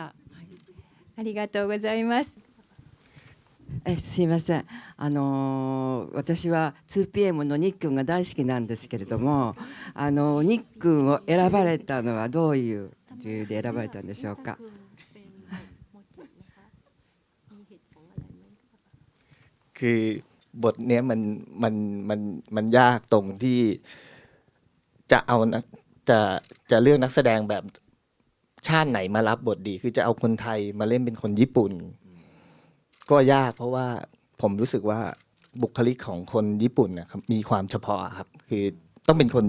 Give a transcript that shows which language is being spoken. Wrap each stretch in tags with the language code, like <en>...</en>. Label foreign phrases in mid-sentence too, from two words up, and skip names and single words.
<ja>はい、ありがとうございます。すいません、私は 2PM のニックンが大好きなんですけれども、ニックンを選ばれたのはどういう理由で選ばれたんでしょうか。</ja> <th>คือบทเนี้ยมันยากตรงที่จะเอาจะเลือกนักแสดงแบบชาติไหนมารับบทดีคือจะเอาคนไทยมาเล่นเป็นคนญี่ปุ่นก็ยากเพราะว่าผมรู้สึกว่าบุคลิกของคนญี่ปุ่นนะครับมีความเฉพาะครับคือต้องเป็นคน</th>